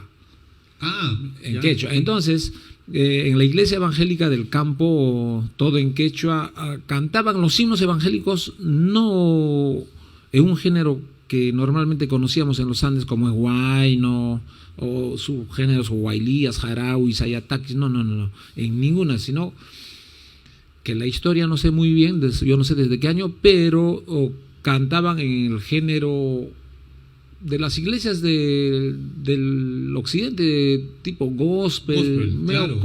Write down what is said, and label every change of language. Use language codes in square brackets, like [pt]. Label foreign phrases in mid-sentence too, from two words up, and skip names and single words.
[es] En Ya. quechua. Entonces, en la iglesia evangélica del campo, todo en quechua, cantaban los himnos evangélicos no en un género que normalmente conocíamos en los Andes como es huayno o subgéneros huaylías, jarauis, ayataquis, no, en ninguna, sino que la historia no sé muy bien, yo no sé desde qué año, pero cantaban en el género de las iglesias del occidente, tipo gospel, claro.